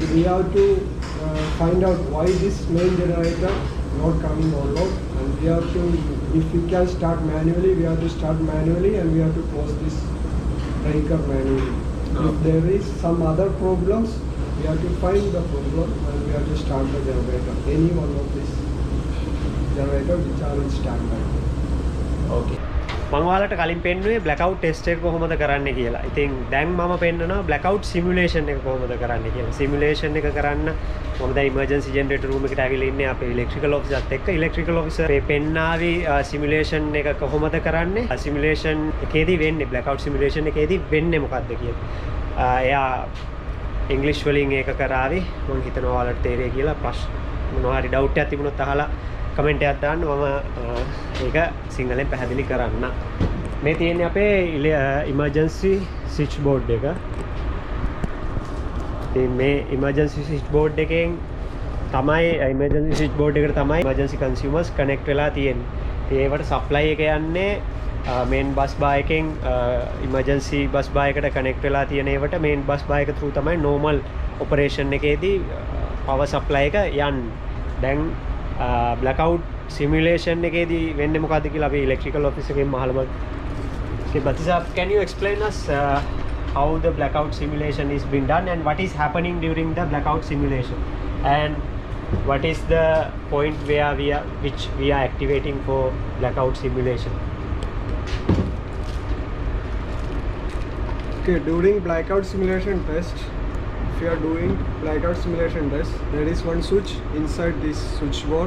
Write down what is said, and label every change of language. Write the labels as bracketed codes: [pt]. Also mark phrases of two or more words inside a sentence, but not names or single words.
[en] And we have to find out why this main generator not coming on load, and we have to, if we can start manually, we have to start manually, and we have to close this breaker manually. If there is some other problems, we have to find the problem and we have to start the generator. Any one of this generator which are in standby. [si] ඕකේ. මම ඔයාලට කලින් පෙන්නුවේ [en] blackout test [si] එක කොහොමද කරන්න කියලා. ඉතින් දැන් මම පෙන්නනවා [en] blackout simulation [si] එක කොහොමද කරන්න කියලා. simulation එක කරන්න මම දැන් [en] emergency generator room [si] එකට ඇවිල්ලා ඉන්නේ අපේ [en] electrical officer [si] එකත් එක්ක. [en] electrical officer [si] මේ පෙන්නාවි simulation එක කොහොමද කරන්නේ? simulation එකේදී වෙන්නේ [en] blackout simulation [si] එකේදී වෙන්නේ මොකක්ද කියලා. එයා ඉංග්‍රීසි වලින් ඒක කරાવી. මම හිතනවා ඔයාලට තේරෙයි කියලා. ප්‍රශ්න මොනවා හරි doubt එකක් තිබුණොත් අහලා කමෙන්ට් එකක් දාන්න මම ඒක සිංහලෙන් පැහැදිලි කරන්න. මේ තියෙන්නේ අපේ [en] emergency switch board [si] එක. ඉතින් මේ [en] emergency switch board [si] එකෙන් තමයි [en] emergency switch board [si] එකට තමයි [en] emergency consumers connect [si] වෙලා තියෙන්නේ. ඉතින් ඒවට supply එක යන්නේ [en] main bus bar [si] එකෙන් [en] emergency bus bar [si] එකට connect වෙලා තියෙන ඒවට [en] main bus bar [si] එක through තමයි [en] normal operation [si] එකේදී [en] power supply [si] එක යන්නේ. දැන් [en] blackout simulation [si] එකේදී වෙන්නේ මොකද්ද කියලා අපි [en] electrical office [si] එකෙන් අහලා බලමු. [en] Okay, Batisab, can you explain us how the blackout simulation is being done and what is happening during the blackout simulation, and what is the point where which we are activating for blackout simulation? Okay, during blackout simulation test, if you are doing blackout simulation test, there is one switch inside this switchboard.